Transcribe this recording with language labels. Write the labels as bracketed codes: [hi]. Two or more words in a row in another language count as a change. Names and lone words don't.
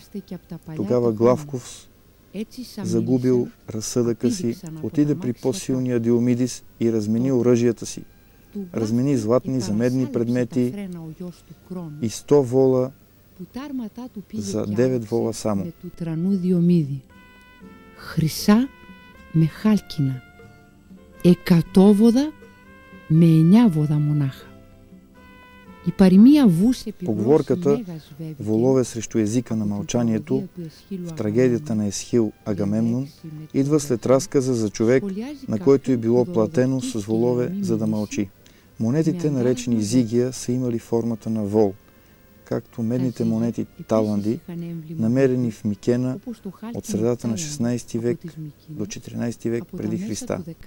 [bg] Тогава Главков, загубил разсъдъка си, отиде при по-силния Диомидис и размени оръжията си. Размени златни за медни предмети и 100 вола за 9 вола само. [el] Χρυσά με χάλκινα, 100 βόδα με 9 βόδα μονάχα. [bg] Поговорката «волове срещу езика на мълчанието» в трагедията на Есхил Агамемнон идва след разказа за човек, на който е било платено с волове, за да мълчи. Монетите, наречени зигия, са имали формата на вол, както медните монети таланди, намерени в Микена от средата на 16 век до 14 век преди Христа.